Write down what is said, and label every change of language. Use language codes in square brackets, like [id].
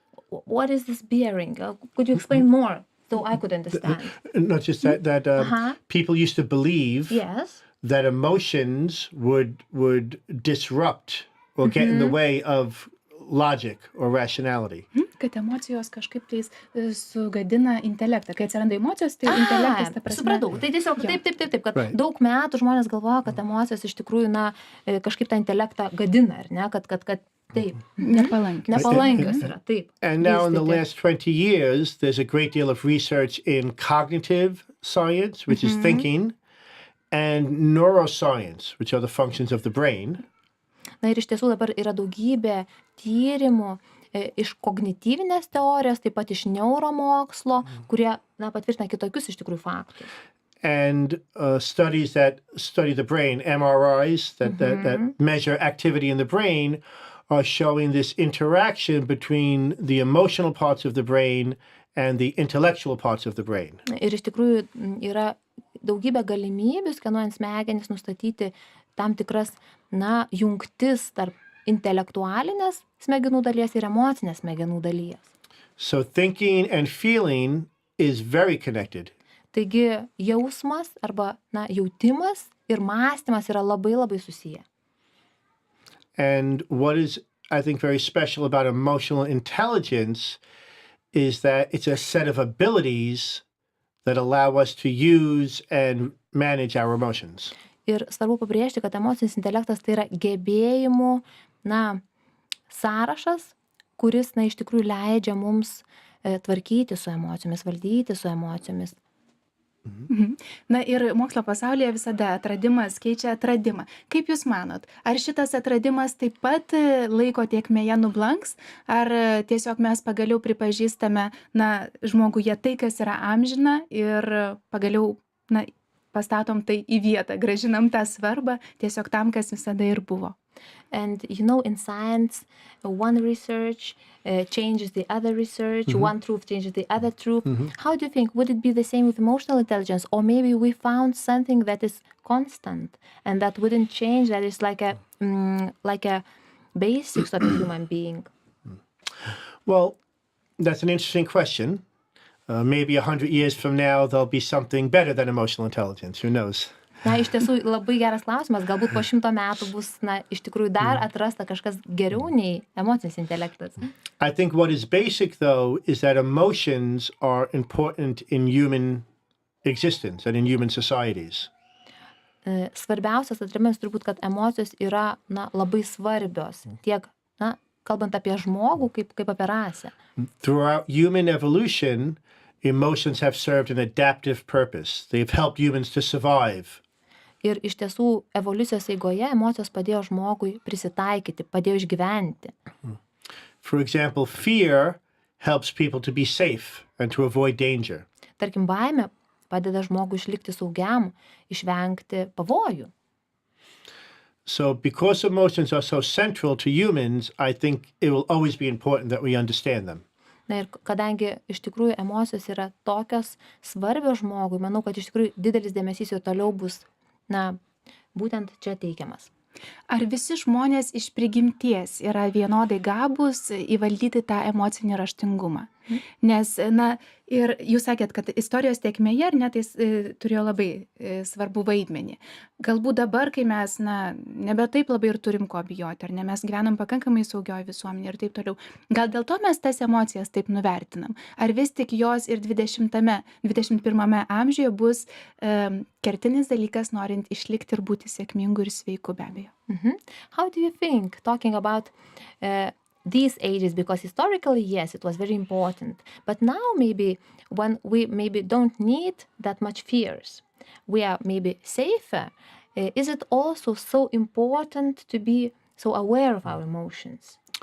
[en] What is this bearing? Could you explain more so I could understand? Not just that people used to believe Yes. that emotions would disrupt or get in the way of logic or rationality. [lt] Kad emocijos kažkaip tais sugadina intelektą. Kai atsiranda emocijos, tai intelektas, ta prasme. Supratau. Tai tiesiog taip, kad daug metų žmonės galvoja, kad emocijos iš tikrųjų, na, kažkaip tą intelektą gadina, ar ne, kad taip. Nepalankios yra, taip. [en] And now in the last 20 years, there's a great deal of research in cognitive science, which is thinking, and neuroscience, which are the functions of the brain. [lt] Na ir iš tiesų dabar yra daugybė tyrimų iš kognityvinės teorijos, taip pat iš neuromokslo, kurie, na, patvirtina kitokius iš tikrųjų faktus. [en] And studies that study the brain, MRIs that measure activity in the brain, are showing this interaction between the emotional parts of the brain and the intellectual parts of the brain. [lt] Ir iš tikrųjų yra daugybė galimybių, skenuojant smegenis, nustatyti tam tikras, na, jungtis tarp intelektualinės smegenų dalies ir emocinės smegenų dalies. [en] So thinking and feeling is very connected. [lt] Taigi jausmas arba, na, jautimas ir mąstymas yra labai labai susiję. [en] And what is, I think, very special about emotional intelligence is that it's a set of abilities that allow us to use and manage our emotions. [lt] Ir svarbu pabrėžti, kad emocinis intelektas tai yra gebėjimų, na, sąrašas, kuris, na, iš tikrųjų leidžia mums tvarkyti su emocijomis, valdyti su emocijomis. Na ir mokslo pasaulyje visada atradimas keičia atradimą. Kaip Jūs manot, ar šitas atradimas taip pat laiko tėkmėje nublanks, ar tiesiog mes pagaliau pripažįstame, na, žmoguje tai, kas yra amžina ir pagaliau, na, pastatom tai į vietą, gražinam tą svarbą tiesiog tam, kas visada ir buvo. [en] And in science, one research changes the other research, one truth changes the other truth. How do you think, would it be the same with emotional intelligence? Or maybe we found something that is constant and that wouldn't change, that is like a basics of a human being? Well, that's an interesting question. Maybe 100 years from now, there'll be something better than emotional intelligence. Who knows? [lt] Na, iš tiesų, labai geras klausimas. Galbūt po 100 metų bus, na, iš tikrųjų dar atrasta kažkas geriau nei emocinis intelektas. [en] I think what is basic, though, is that emotions are important in human existence and in human societies. [lt] Svarbiausias atradimas turbūt, kad emocijos yra, na, labai svarbios. Tiek, na, kalbant apie žmogų, kaip apie rasę. [en] Throughout human evolution, emotions have served an adaptive purpose. They've helped humans to survive. [lt] Ir iš tiesų evoliucijos eigoje emocijos padėjo žmogui prisitaikyti, padėjo išgyventi. [en] For example, fear helps people to be safe and to avoid danger. [lt] Tarkim, baimė padeda žmogui išlikti saugiam, išvengti pavojų. [en] So because emotions are so central to humans, I think it will always be important that we understand them. [lt] Na ir kadangi iš tikrųjų emocijos yra tokios svarbios žmogui, manau, kad iš tikrųjų didelis dėmesys jau toliau bus, būtent čia teikiamas. Ar visi žmonės iš prigimties yra vienodai gabūs įvaldyti tą emocinį raštingumą? Nes, ir jūs sakėt, kad istorijos tėkmėje, ar ne, tai turėjo labai svarbu vaidmenį. Galbūt dabar, kai mes, nebe taip labai ir turim ko bijoti, ar ne, mes gyvenam pakankamai saugioj visuomenė ir taip toliau. Gal dėl to mes tas emocijas taip nuvertinam? Ar vis tik jos ir 21 amžiuje bus kertinis dalykas, norint išlikti ir būti sėkmingu ir sveiku, be abejo? [en] How do you think, talking about these ages, because historically, yes, it was very important, but now maybe when we maybe don't need that much fears, we are maybe safer, is it also so important to be so aware of our emotions?